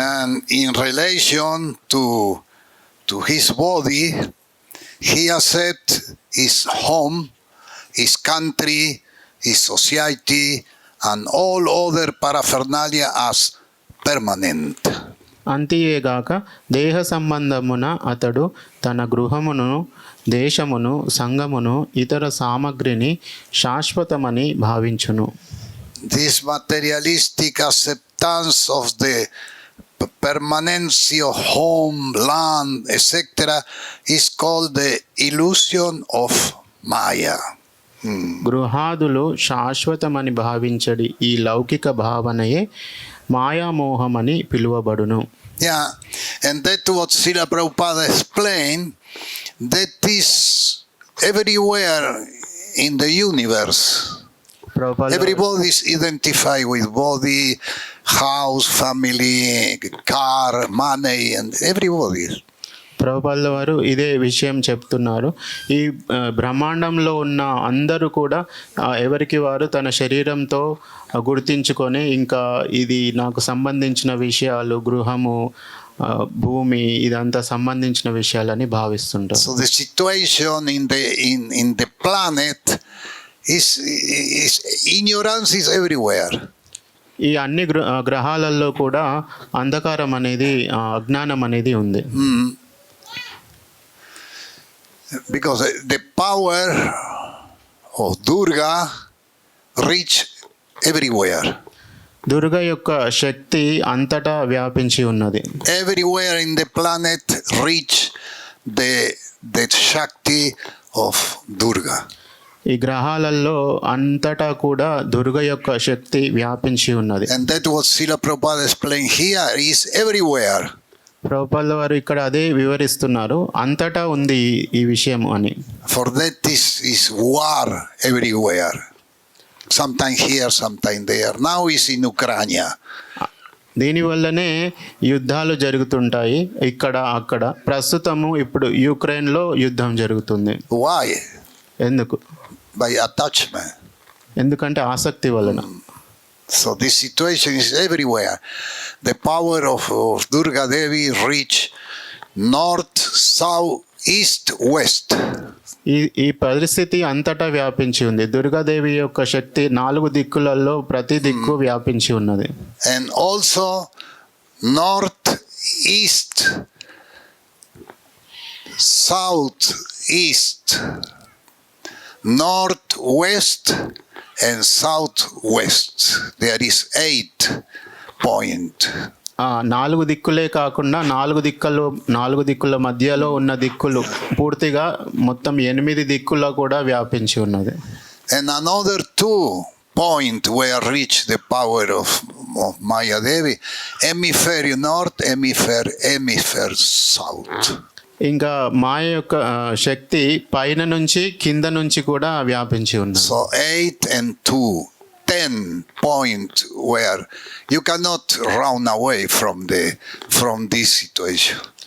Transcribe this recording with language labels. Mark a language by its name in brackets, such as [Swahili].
[English] And in relation to his body, he accepts his home, his country, his society, and all other paraphernalia as permanent. [Telugu] అంతేగాక దేహ సంబంధమున అతడు తన గృహమును, దేశమును, సంఘమును, ఇతర సామగ్రిని శాశ్వతమని భావించును. [English] This materialistic acceptance of the permanency of home, land, etc. is called the illusion of Maya. [Telugu] గృహాదులు శాశ్వతమని భావించడి ఈ లౌకిక భావనయే మాయామోహమని పిలువబడును. [English] Yeah, and that what Srila Prabhupada explained, that is everywhere in the universe. Everybody is identified with body, house, family, car, money, and everybody. [Telugu] ప్రభుపాదుల వారు ఇదే విషయం చెప్తున్నారు. ఈ బ్రహ్మాండంలో ఉన్న అందరూ కూడా ఎవరికి వారు తన శరీరంతో గుర్తించుకొని ఇంకా ఇది నాకు సంబంధించిన విషయాలు, గృహము, భూమి, ఇదంతా సంబంధించిన విషయాలని భావిస్తుంటారు. [English] So the situation in the planet is ignorance is everywhere. [Telugu] ఈ అన్ని గ్రహాలలో కూడా అంధకారం అనేది, అజ్ఞానం అనేది ఉంది. [English] Because the power of Durga reach everywhere. [Telugu] Durga యొక్క శక్తి అంతటా వ్యాపించి ఉన్నది. [English] Everywhere in the planet reach the the Shakti of Durga. [Telugu] ఈ గ్రహాలలో అంతటా కూడా దుర్గ యొక్క శక్తి వ్యాపించి ఉన్నది. [English] And that was Srila Prabhupada explained here is everywhere. [Telugu] ప్రభుపాదుల వారు ఇక్కడ అదే వివరిస్తున్నారు, అంతటా ఉంది ఈ విషయం అని. [English] For that is war everywhere. Sometimes here, sometimes there. Now is in Ukraine. [Telugu] దీనివల్లనే యుద్ధాలు జరుగుతుంటాయి ఇక్కడ అక్కడ. ప్రస్తుతము ఇప్పుడు యుక్రెయిన్లో యుద్ధం జరుగుతుంది. [English] Why? [Telugu] ఎందుకు? [English] By attachment. [Telugu] ఎందుకంటే ఆసక్తి వలన. [English] So this situation is everywhere. The power of Durga Devi reach north, south, east, west. [Telugu] ఈ పరిస్థితి అంతటా వ్యాపించి ఉంది. దుర్గాదేవి యొక్క శక్తి 4 దిక్కులలో ప్రతి దిక్కు వ్యాపించి ఉన్నది. [English] And also north, east, south, east, north, west, and southwest. There is 8 point. [Telugu] 4 దిక్కులే కాకుండా 4 దిక్కుల మధ్యలో ఉన్న దిక్కులు పూర్తిగా మొత్తం 8 దిక్కుల్లో కూడా వ్యాపించి ఉన్నది. [English] And another 2 point where reach the power of Maya Devi, hemisphere north, hemisphere south. [Telugu] ఇంకా మాయ యొక్క శక్తి పైన నుంచి కింద నుంచి కూడా వ్యాపించి ఉన్నది. [English] So 8 and 2, 10 point where you cannot run away from this situation.